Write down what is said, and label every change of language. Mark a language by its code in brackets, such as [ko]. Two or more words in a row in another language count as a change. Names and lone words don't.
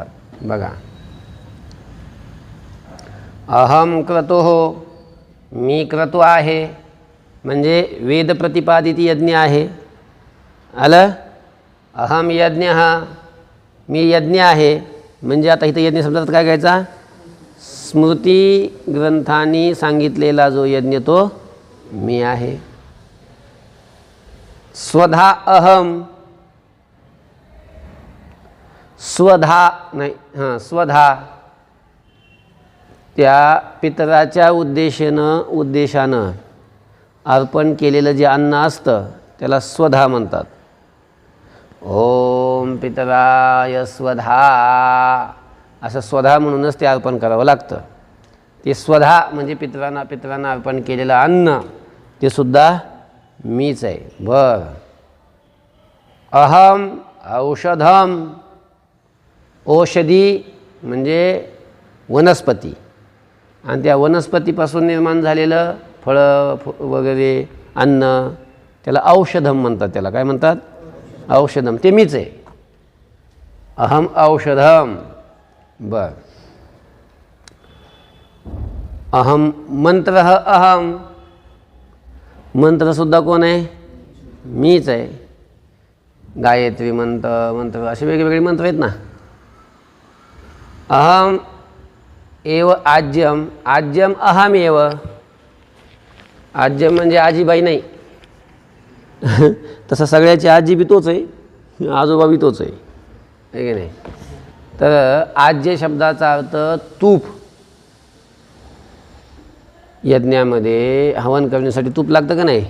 [mr] बघा, [sa] अहम क्रतुः, [mr] मी क्रतु आहे म्हणजे वेद प्रतिपादित यज्ञ आहे। आलं? [sa] अहम यज्ञः, [mr] मी यज्ञ आहे म्हणजे आता इथं यज्ञ शब्दात काय घ्यायचा? स्मृती ग्रंथांनी सांगितलेला जो यज्ञ तो मी आहे। [sa] स्वधा अहम, [mr] स्वधा नाही, हां स्वधा त्या पितराच्या उद्देशानं अर्पण केलेलं जे अन्न असतं त्याला स्वधा म्हणतात। [sa] ओम पितराय स्वधा [mr] असं स्वधा म्हणूनच ते अर्पण करावं लागतं। ते स्वधा म्हणजे पितरांना अर्पण केलेलं अन्न ते सुद्धा मीच आहे. बरं. [sa] अहम औषधम, [mr] औषधी म्हणजे वनस्पती, आणि त्या वनस्पतीपासून निर्माण झालेलं फळं वगैरे अन्न त्याला औषधम म्हणतात. त्याला काय म्हणतात? औषधम. ते मीच आहे. [sa] अहम औषधम. बर. अहम मंत्र. [mr] अहम मंत्रसुद्धा कोण आहे? मीच आहे. गायत्री मंत्र असे वेगवेगळे मंत्र आहेत ना. [sa] अहम एव आज्यम. आज्यम अहम एव. आज्यम [mr] म्हणजे आजीबाई नाही. तसं सगळ्याची आजी बी तोच आहे, आजोबा बी तोच आहे, है की नाही. तर आज्य शब्दाचा अर्थ तूप. यज्ञामध्ये हवन करण्यासाठी तूप लागतं का नाही?